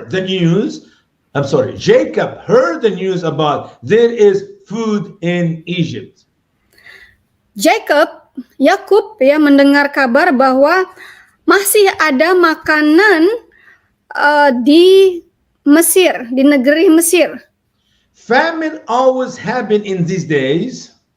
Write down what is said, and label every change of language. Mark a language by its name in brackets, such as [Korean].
[English] Jacob heard the news about there is food in Egypt. [Indonesian] Yakub ya mendengar kabar bahwa masih ada makanan di Mesir, di negeri Mesir. [English] Famine always happen in these days.